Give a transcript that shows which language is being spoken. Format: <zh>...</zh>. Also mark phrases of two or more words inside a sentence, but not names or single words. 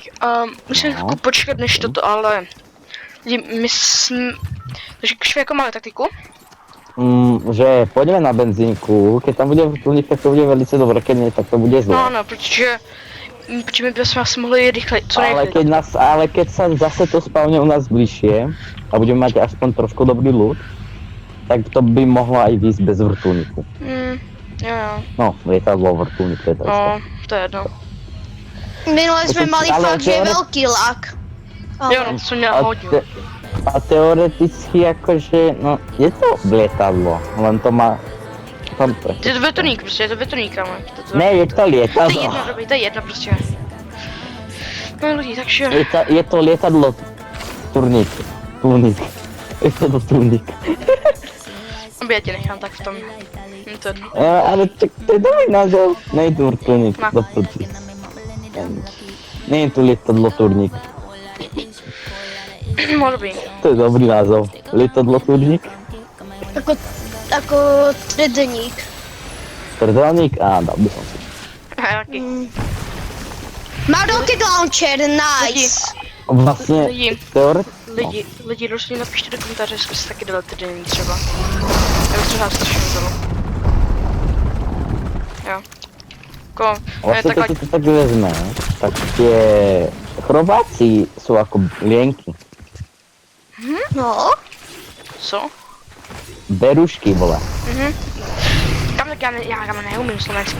<cs>Musíme chvilku počkat než toto, ale... Lidi, my jsme... Takže Krištof, jako máme taktiku?</cs> <sk>Že pôjdeme na benzínku, keď tam bude vrtulník, tak to bude velice dobré, keď nie, tak to bude zlé.</sk> <cs>No, protože my bychom asi mohli jít rychle, co nejrychleji.</cs> <sk>Ale keď sa zase to spavne u nás bližšie a budeme mať aspoň trošku dobrý loot, tak to by mohlo aj výjsť bez vrtulníku.</sk> <cs>Jo.</cs> <sk>No, lietadlo, vrtulník, to je to isté. No, to je jedno.</sk> <cs>Minule jsme mali ale fakt, že velký lak. Jo, no, to jsem měl hodně.</cs> <sk>A teoreticky akože, no, je to lietadlo, len to má...</sk> <cs>Je to vrtulník prostě, je to vrtulník, kámo. Ne, je to To je</cs> <sk>lietadlo.</sk> <cs>jedno, dobrý, to je jedno prostě. No lidi, takže...</cs> <sk>Je to lietadlo turník. Je to turník.</sk> <cs>Já tě nechám tak v tom. To jedno.</cs> <sk>Ale to je dobrý názov. Nej to vrtulník, No.</sk> <cs>do prčí.</cs> <sk>Nie je to lietadlo turník.</sk> <cs>No dobrý.</cs> <sk>To je dobrý názov. Lietadlo turník.</sk> <cs>Jako trdeník.</cs> <sk>Trdelník? Á, dal by som si.</sk> <cs>Jaký?</cs> <en>Má rocket launcher, nice.</en> <sk>Vlastne,</sk> <cs>Lidi. Lidi, prosím napište do komentáře, jestli byste taky dali týdenní třeba. Já bych třeba strašně vzalo. Jo.</cs> <sk>Vlastne</sk> <cs>takhle...</cs> <sk>keď si to tak vezme, tak tie Chorváci sú ako lienky. No.</sk> <cs>Co? Berušky, vole. Tam tak já neumím slovenský.</cs>